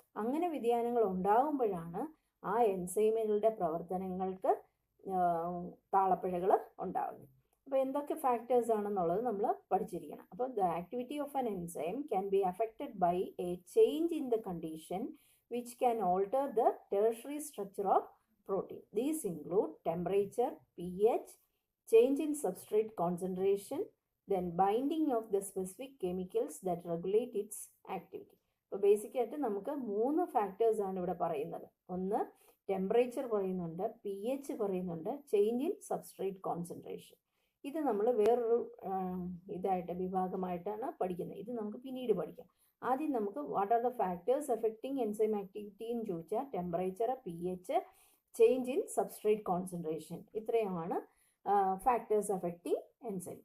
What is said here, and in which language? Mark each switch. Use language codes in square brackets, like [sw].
[ml] അങ്ങനെ വ്യതിയാനങ്ങൾ ഉണ്ടാകുമ്പോഴാണ് ആ എൻസൈമുകളുടെ പ്രവർത്തനങ്ങൾക്ക് താളപ്പിഴകൾ ഉണ്ടാകുന്നത്. അപ്പോൾ എന്തൊക്കെ ഫാക്ടേഴ്സ് ആണെന്നുള്ളത് നമ്മൾ പഠിച്ചിരിക്കണം. അപ്പോൾ [en] The activity of an enzyme can be affected by a change in the condition which can alter the tertiary structure of protein. These include temperature, pH, change in substrate concentration, then binding of the specific chemicals that regulate its activity. [ml] അപ്പോൾ ബേസിക്കായിട്ട് നമുക്ക് 3 factors ആണ് ഇവിടെ പറയുന്നത്. ഒന്ന് temperature പറയുന്നുണ്ട്, pH പറയുന്നുണ്ട്, [en] Change in substrate concentration. [ml] ഇത് നമ്മൾ വേറൊരു വിഭാഗമായിട്ടാണ് പഠിക്കുന്നത്. ഇത് നമുക്ക് പിന്നീട് പഠിക്കാം. ആദ്യം നമുക്ക് [en] what are the factors affecting enzyme activity [ml] എന്ന് ചോദിച്ചാൽ temperature, pH, [en] change in substrate concentration, [ml] ഇത്രയുമാണ് [en] Factors affecting enzyme.